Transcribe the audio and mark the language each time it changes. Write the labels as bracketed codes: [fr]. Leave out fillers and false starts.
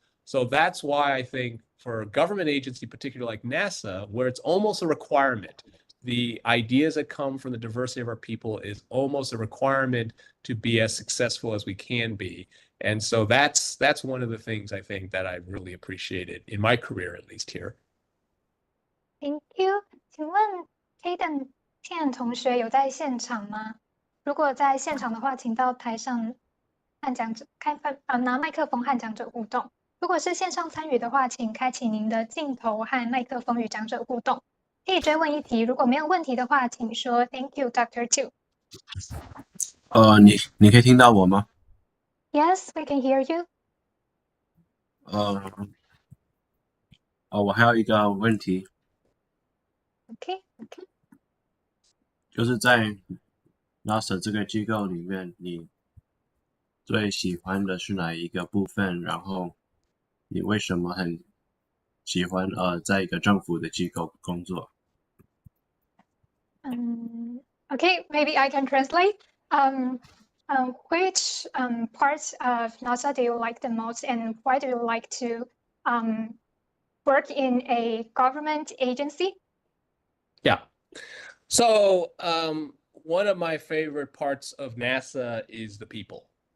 [en] So that's why I think for a government agency, particularly like NASA, where it's almost a requirement, the ideas that come from the diversity of our people is almost a requirement to be as successful as we can be. And so that's one of the things I think that I've really appreciated in my career, at least here. Thank you. [zh] 请问 Caden 同学有在现场吗？如果在现场的话，请到台上和讲者拿麦克风和讲者互动。如果是线上参与的话，请开启您的镜头和麦克风与讲者互动。可以追问一题，如果没有问题的话，请说 [en] Thank you, Dr. Tu. [zh] 你可以听到我吗？ [en] Yes, we can hear you. [zh] 我还有一个问题， [en] Okay. [zh] 就是在 NASA 这个机构里面，你最喜欢的是哪一个部分？然后你为什么很喜欢在一个政府的机构工作？ [en] Okay, maybe I can translate. Which parts of NASA do you like the most, and why do you like to work in a government agency? Yeah. So one of my favorite parts of NASA is the people.